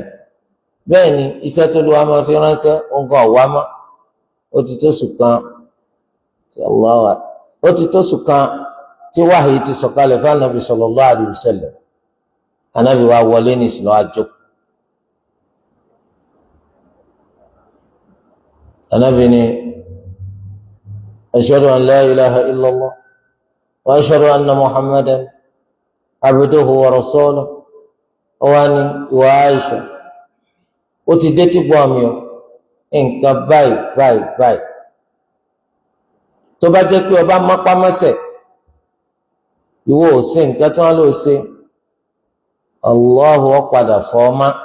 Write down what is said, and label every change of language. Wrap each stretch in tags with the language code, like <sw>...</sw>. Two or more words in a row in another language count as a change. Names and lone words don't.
<yo>Bẹ́ẹ̀ ni iṣẹ́ tó lù wá máa fi ránṣẹ́ nǹkan ọ̀wá mọ́ ó ti tó oṣù kan ó ti tó oṣù kan tí wáhìí ti sọ̀kalẹ̀ fún Anabi</yo> <ar>صلى الله عليه وسلم.</ar> <yo>Anabi wa wọlé ní ìsìn lọ́wọ́ àjọkù.</yo> <ar>Anabi ni أشهد أن لا إله إلا الله وأشهد أن محمدا عبده ورسوله.</ar> <yo>Ó wá ní ìwà Aisha ó ti dé tí gbọ́ mi o nǹkan báyìí tó bá jẹ́ pé ọba mọ́pámọ́sẹ̀ ìwọ ò ṣe nǹkan tí wọ́n lò ṣe Allahu ó padà fọ́ ọ má.</yo>